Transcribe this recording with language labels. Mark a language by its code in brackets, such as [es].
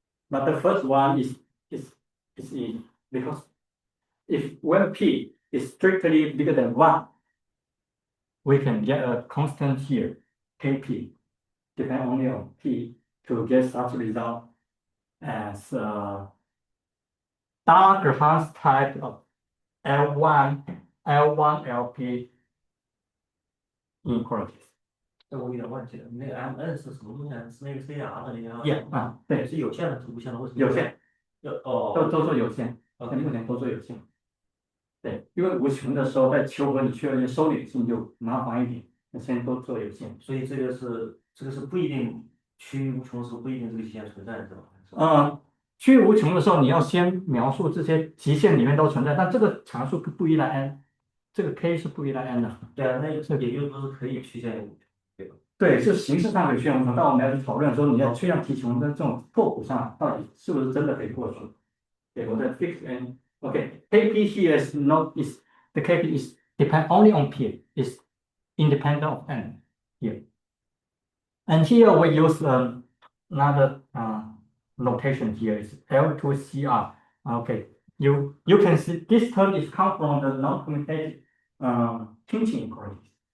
[en] But the first one is easy because when p is strictly bigger than 1, we can get a constant here, kp, depend only on p, to get such result as Talagrand type of L1 LP inequalities. [zh] 这我有点忘记了，那个 MN 是什么东西啊？是那个 CR 的那个 [en] Yeah [zh] 对，是有限的，是无限的，为什么？有限，哦，都做有限，目前都做有限。对，因为无穷的时候在求和你确认收敛性就麻烦一点，那现在都做有限。所以这个是不一定趋于无穷的时候不一定这个极限存在，是吧？趋于无穷的时候，你要先描述这些极限里面都存在，但这个常数不依赖 n， 这个 k 是不依赖 n 的。对啊，那也就是说是可以趋向于无穷，对吧？对，就形式上可以趋向无穷，但我们要去讨论说你在趋向提穷的这种拓扑上，到底是不是真的可以过去？对，我在 fix n。 [en] Okay, kp here is the kp is depend only on p, is independent of n here. And here we use another notation here is L2CR. Okay, you can see this term is come from the non-commutative pinching inequalities.